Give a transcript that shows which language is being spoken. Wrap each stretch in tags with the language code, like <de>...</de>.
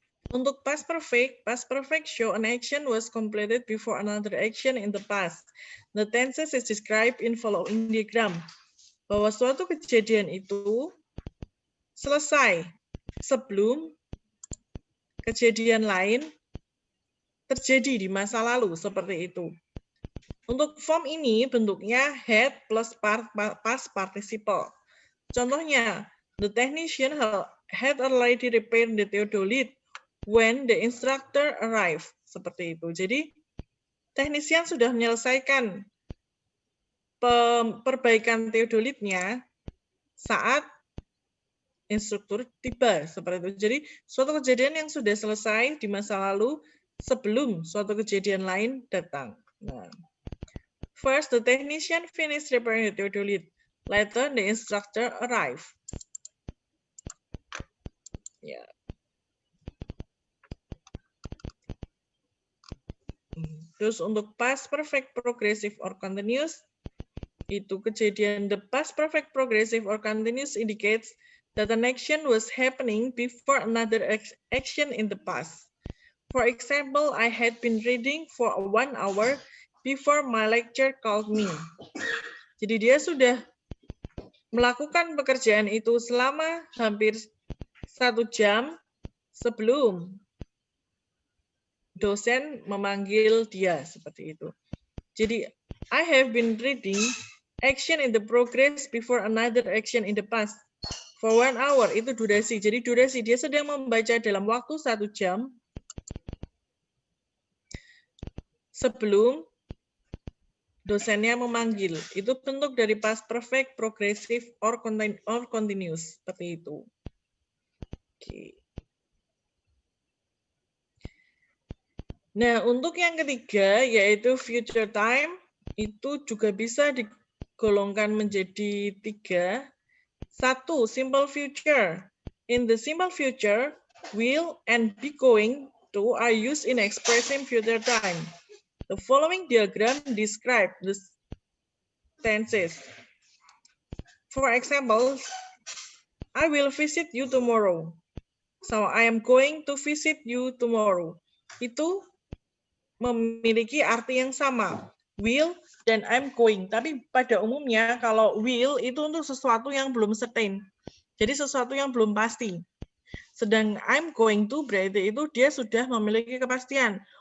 <id>Untuk</id> <en>past perfect show an action was completed before another action in the past. The tenses is described in following diagram.</en> <id>Bahwa suatu kejadian itu selesai sebelum kejadian lain terjadi di masa lalu, seperti itu. Untuk form ini bentuknya had plus past participle. Contohnya,</id> <en>the technician had already repaired the theodolite when the instructor arrived.</en> <id>Seperti itu. Jadi, teknisian sudah menyelesaikan perbaikan theodolitnya saat instruktur tiba. Seperti itu. Jadi, suatu kejadian yang sudah selesai di masa lalu sebelum suatu kejadian lain datang. Nah,</id> <en>first, the technician finished repairing the theodolite. Later, the instructor arrived.</en> <id>Ya. Terus untuk</id> <en>past perfect progressive or continuous,</en> <id>itu kejadian</id> <en>the past perfect progressive or continuous indicates that an action was happening before another action in the past. For example, I had been reading for 1 hour before my lecturer called me.</en> <id>Jadi dia sudah melakukan pekerjaan itu selama hampir 1 jam sebelum dosen memanggil dia, seperti itu. Jadi,</id> <en>I have been reading action in the progress before another action in the past. For 1 hour,</en> <id>itu durasi. Jadi durasi, dia sedang membaca dalam waktu 1 jam sebelum dosennya memanggil. Itu bentuk dari past perfect, progressive, or continuous. Seperti itu. Oke. Nah, untuk yang ketiga, yaitu future time, itu juga bisa digolongkan menjadi 3.</id> <en>1. Simple future. In the simple future, will and be going to are used in expressing future time. The following diagram describe the tenses. For example, I will visit you tomorrow. So, I am going to visit you tomorrow.</en> <id>Itu memiliki arti yang sama, will dan I'm going. Tapi pada umumnya kalau will itu untuk sesuatu yang belum</id> <en>certain.</en> <id>Jadi sesuatu yang belum pasti. Sedang I'm going to berarti itu dia sudah memiliki kepastian.</id>